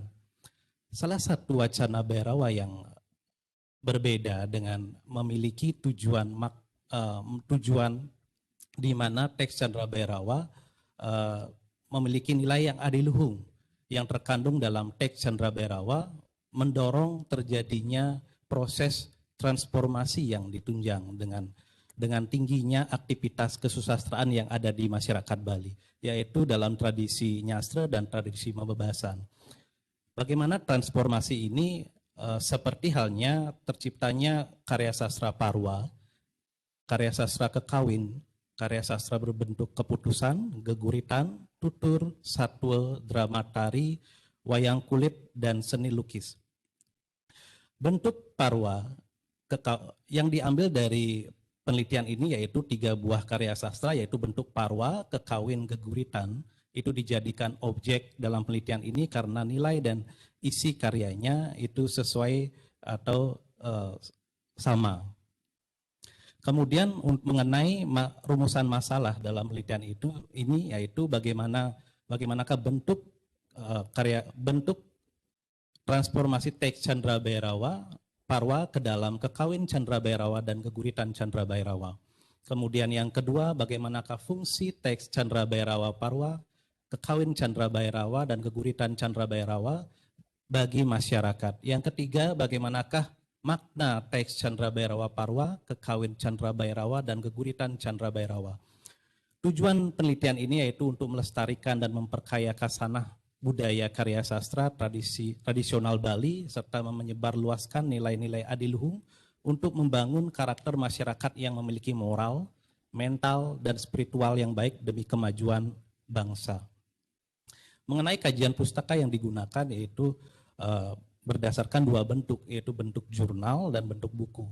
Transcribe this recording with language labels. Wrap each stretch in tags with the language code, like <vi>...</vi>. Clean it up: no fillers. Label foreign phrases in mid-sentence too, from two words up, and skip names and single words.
<id>Salah satu wacana Bhairawa yang berbeda dengan memiliki tujuan di mana teks Candra Bhairawa memiliki nilai yang adiluhung yang terkandung dalam teks Candra Bhairawa mendorong terjadinya proses transformasi yang ditunjang dengan tingginya aktivitas kesusastraan yang ada di masyarakat Bali, yaitu dalam tradisi nyastra dan tradisi membebasan. Bagaimana transformasi ini seperti halnya terciptanya karya sastra Parwa, karya sastra kekawin, karya sastra berbentuk keputusan, geguritan, tutur, satwa, drama tari, wayang kulit, dan seni lukis. Bentuk Parwa yang diambil dari penelitian ini yaitu 3 buah karya sastra, yaitu bentuk Parwa, kekawin, geguritan, itu dijadikan objek dalam penelitian ini karena nilai dan isi karyanya itu sesuai atau sama. Kemudian mengenai rumusan masalah dalam penelitian ini yaitu bagaimanakah bentuk bentuk transformasi teks Candra Bhairawa Parwa ke dalam kekawin Candra Bhairawa dan geguritan Candra Bhairawa. Kemudian yang kedua, bagaimanakah fungsi teks Candra Bhairawa Parwa, kekawin Candra Bhairawa dan geguritan Candra Bhairawa bagi masyarakat. Yang ketiga, bagaimanakah makna teks Candra Bhairawa Parwa, kekawin Candra Bhairawa dan geguritan Candra Bhairawa. Tujuan penelitian ini yaitu untuk melestarikan dan memperkaya khasanah budaya karya sastra tradisional Bali serta menyebarluaskan nilai-nilai adiluhung untuk membangun karakter masyarakat yang memiliki moral, mental, dan spiritual yang baik demi kemajuan bangsa. Mengenai kajian pustaka yang digunakan yaitu berdasarkan 2 bentuk, yaitu bentuk jurnal dan bentuk buku.</id>